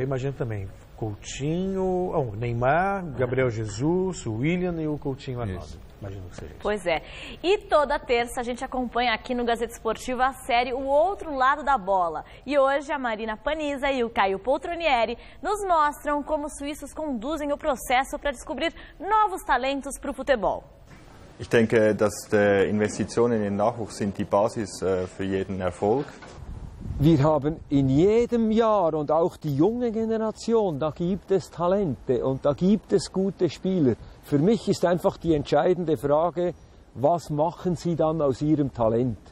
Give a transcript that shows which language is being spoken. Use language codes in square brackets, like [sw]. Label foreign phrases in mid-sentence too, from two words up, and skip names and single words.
[pt] Eu imagino também, Coutinho, Neymar, Gabriel Jesus, o William e o Coutinho Arnaldo. Imagino que seja isso. Pois é. E toda terça a gente acompanha aqui no Gazeta Esportiva a série O Outro Lado da Bola. E hoje a Marina Paniza e o Caio Poltronieri nos mostram como os suíços conduzem o processo para descobrir novos talentos para o futebol. [de] Ich denke, dass die Investitionen in den Nachwuchs sind die Basis für jeden Erfolg. Wir haben in jedem Jahr und auch die junge Generation, da gibt es Talente und da gibt es gute Spieler. Für mich ist einfach die entscheidende Frage, was machen Sie dann aus Ihrem Talent?